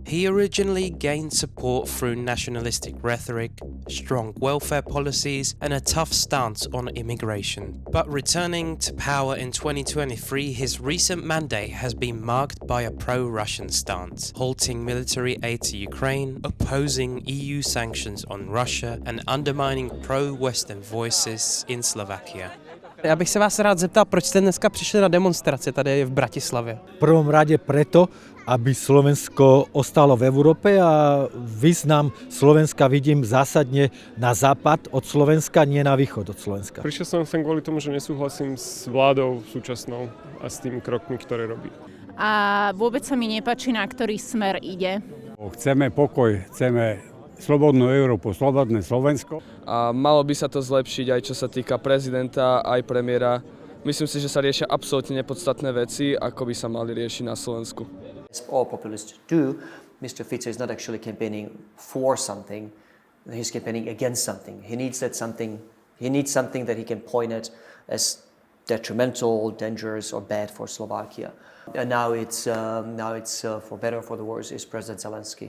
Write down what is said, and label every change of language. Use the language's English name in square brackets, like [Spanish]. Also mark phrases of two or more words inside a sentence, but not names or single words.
[English] He originally gained support through nationalistic rhetoric, strong welfare policies, and a tough stance on immigration. But returning to power in 2023, his recent mandate has been marked by a pro-Russian stance, halting military aid to Ukraine, opposing EU sanctions on Russia, and undermining pro-Western voices in Slovakia. [Czech] Já bych se vás rád zeptal, proč jste dneska přišli na demonstraci tady v Bratislavě? [Slovak] V prvom rade preto, aby Slovensko ostalo v Európe a význam Slovenska vidím zásadne na západ od Slovenska, nie na východ od Slovenska. Prišiel som sem kvôli tomu, že nesúhlasím s vládou súčasnou a s tými krokmi, ktoré robí. A vôbec sa mi nepáči, na ktorý smer ide. Chceme pokoj, chceme slobodnú Európu, slobodné Slovensko. A malo by sa to zlepšiť aj čo sa týka prezidenta, aj premiéra. Myslím si, že sa riešia absolútne nepodstatné veci, ako by sa mali riešiť na Slovensku. [English] All populists do, Mr. Fico is not actually campaigning for something, he's campaigning against something. He needs something that he can point at as detrimental, dangerous or bad for Slovakia. And now it's for better or for the worse, is President Zelensky.